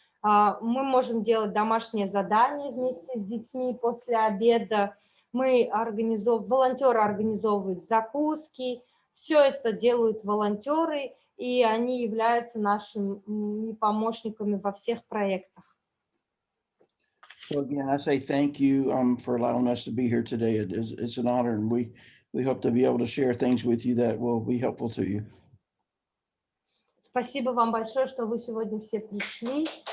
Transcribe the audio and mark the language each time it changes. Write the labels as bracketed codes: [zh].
[ru] Мы можем делать домашние задания вместе с детьми после обеда. Волонтеры организовывают закуски. Все это делают волонтеры, и они являются нашими помощниками во всех проектах. [en] So again, I say thank you for allowing us to be here today. It's an honor, and we hope to be able to share things with you that will be helpful to you. [ru] Спасибо вам большое, что вы сегодня все пришли.